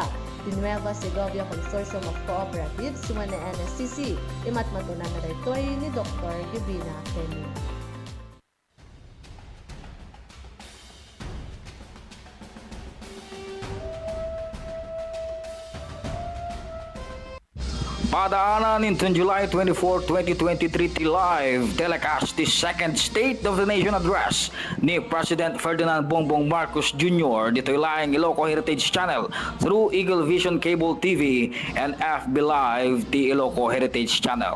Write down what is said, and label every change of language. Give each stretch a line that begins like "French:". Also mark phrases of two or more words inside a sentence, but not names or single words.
Iloko: Di Nueva Segovia Consortium of Cooperatives suman na NSCC, imatmatunan na daytoy ni Dr. Divina Kenny. Padaanan in July 24, 2023 ti
English: live telecast the second
Iloko: State of the Nation Address ni President Ferdinand Bongbong Marcos Jr. dito ilayang Ilocos Heritage Channel through Eagle Vision Cable TV and FB Live ti Ilocos Heritage Channel.